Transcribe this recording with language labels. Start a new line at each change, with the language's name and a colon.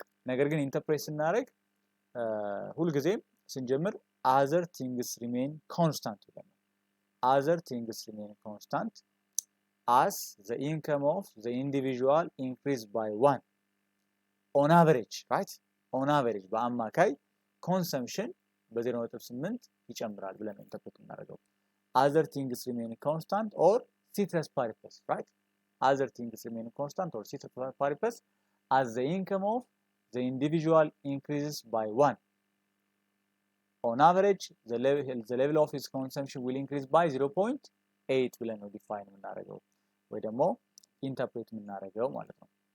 Amharic: ነገር ግን ኢንተርፕሬት ስናደርግ ሁልጊዜም ስንጀምር
English: other things remain constant
Amharic: ብለን
English: other things remain constant as the income of the individual increased by 1 on average, right? on average
Amharic: በአማካይ ኮንሰምፕሽን በ0.8 ይጨምራል ብለን ኢንተርፕሬት እናደርገው።
English: other things remain constant or ceteris paribus, right? other things remain constant or ceteris paribus as the income of the individual increases by 1 on average the level of his consumption will increase by 0.8
Amharic: ብለን ነው ዲፋይን የምናደርገው ወይ ደግሞ ኢንተርፕሬት የምናደርገው ማለት ነው።